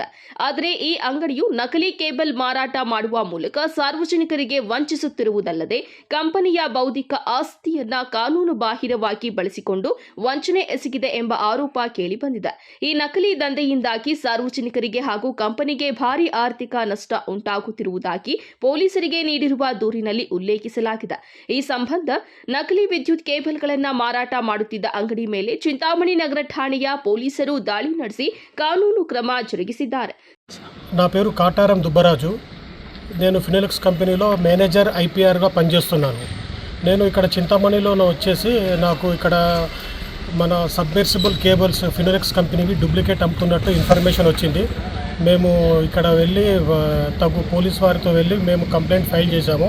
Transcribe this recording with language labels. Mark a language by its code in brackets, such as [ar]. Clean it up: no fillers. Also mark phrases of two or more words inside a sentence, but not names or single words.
[kn] ಆದರೆ ಈ ಅಂಗಡಿಯು ನಕಲಿ ಕೇಬಲ್ ಮಾರಾಟ ಮಾಡುವ ಮೂಲಕ ಸಾರ್ವಜನಿಕರಿಗೆ ವಂಚಿಸುತ್ತಿರುವುದಲ್ಲದೆ ಕಂಪನಿಯ ಬೌದ್ಧಿಕ ಆಸ್ತಿಯನ್ನ ಕಾನೂನು ಬಾಹಿರವಾಗಿ ಬಳಸಿಕೊಂಡು ವಂಚನೆ ಎಸಗಿದೆ ಎಂಬ ಆರೋಪ ಕೇಳಿಬಂದಿದೆ. ಈ ನಕಲಿ ದಂಧೆಯಿಂದಾಗಿ ಸಾರ್ವಜನಿಕರಿಗೆ ಹಾಗೂ ಕಂಪನಿಗೆ ಭಾರಿ ಆರ್ಥಿಕ ನಷ್ಟ ಉಂಟಾಗುತ್ತಿರುವುದಾಗಿ ಪೊಲೀಸರಿಗೆ ನೀಡಿರುವ ದೂರಿನಲ್ಲಿ ಉಲ್ಲೇಖಿಸಲಾಗಿದೆ. ಈ ಸಂಬಂಧ ನಕಲಿ ವಿದ್ಯುತ್ ಕೇಬಲ್ಗಳನ್ನು ಮಾರಾಟ ಮಾಡುತ್ತಿದ್ದ ಅಂಗಡಿ ಮೇಲೆ ಚಿಂತಾಮಣಿ నగర ఠాణೆಯ పోలీసులు దాడి ನಡೆಸಿ ಕಾನೂನು ಕ್ರಮ ಜರುಗಿಸಿದ್ದಾರೆ. [te] నా పేరు కాటారం దుబ్బరాజు. నేను ఫినోలెక్స్ కంపెనీలో మేనేజర్ ఐపీఆర్గా పనిచేస్తున్నాను. నేను ఇక్కడ చింతామణిలో వచ్చేసి నాకు ఇక్కడ మన [en] submersible cables [te] ఫినోలెక్స్ కంపెనీవి డూప్లికేట్ అమ్ముతున్నట్టు ఇన్ఫర్మేషన్ వచ్చింది. మేము ఇక్కడ వెళ్ళి పోలీస్ వారితో వెళ్ళి మేము [en] complaint file [te] చేశాము.